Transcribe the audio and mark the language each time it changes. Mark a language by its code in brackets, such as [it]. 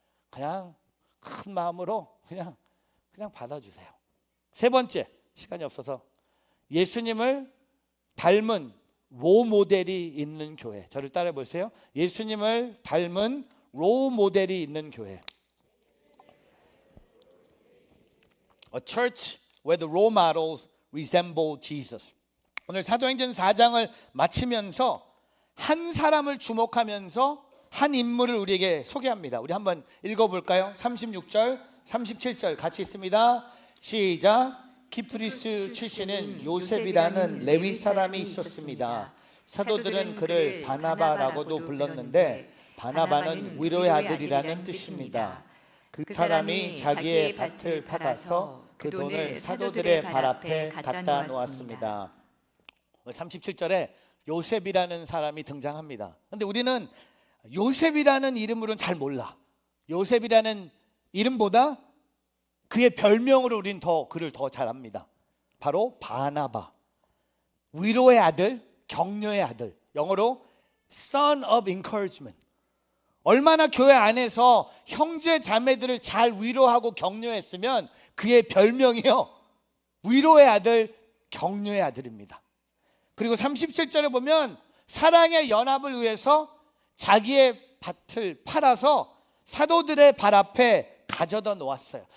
[ko] 그냥 큰 마음으로 그냥 받아주세요. 세 번째, 시간이 없어서 예수님을 닮은 로 모델이 있는 교회. 저를 따라해 보세요. 예수님을 닮은 로 모델이 있는 교회. [en] A church where the role models resemble Jesus. [ko] 오늘 사도행전 4장을 마치면서 한 사람을 주목하면서 한 인물을 우리에게 소개합니다. 우리 한번 읽어볼까요? 36절, 37절 같이 있습니다. 시작. 키프리스 출신은 요셉이라는 레위 사람이 있었습니다. 사도들은 그를 바나바라고도 불렀는데 바나바는 위로의 아들이라는 뜻입니다. 그 사람이 자기의 밭을 팔아서 그 돈을 사도들의 발 앞에 갖다 놓았습니다. 37절에 요셉이라는 사람이 등장합니다. 그런데 우리는 요셉이라는 이름으로는 잘 몰라. 요셉이라는 이름보다 그의 별명으로 우린 그를 더 잘 압니다. 바로 바나바. 위로의 아들, 격려의 아들. 영어로 [en] son of encouragement. [ko] 얼마나 교회 안에서 형제 자매들을 잘 위로하고 격려했으면 그의 별명이요, 위로의 아들, 격려의 아들입니다. 그리고 37절에 보면 사랑의 연합을 위해서 자기의 밭을 팔아서 사도들의 발 앞에 가져다 놓았어요.